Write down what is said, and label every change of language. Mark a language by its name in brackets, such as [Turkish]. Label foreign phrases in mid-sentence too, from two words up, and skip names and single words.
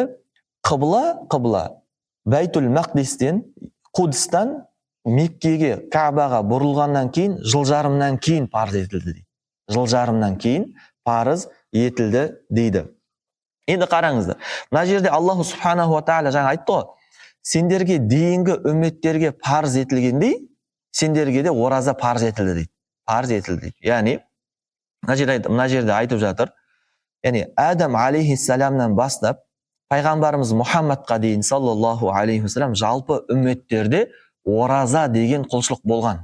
[Kazakh] Қыбла Бәйтул Мақдистен, Қудстан Меккеге, Каабаға бұрылғаннан кейін, жылжарымнан кейін парыз етілді дейді. Жылжарымнан кейін парыз етілді дейді. Енді қараңыздар. Мына жерде [Arabic] الله سبحانه وتعالى [Kazakh] жаңа айтты ғой, сендерге дейінгі үмметтерге парыз етілгендей, сендерге де ораза парыз етілді дейді. Парыз етілді дейді. Яғни, мына жерде айтып жатыр, яғни Адам алейхиссаламнан бастап пайғамбарымыз Мұхаммадқа дейін [Arabic] صلى الله عليه وسلم [Kazakh] жалпы үмметтерде ораза деген құлшылық болған.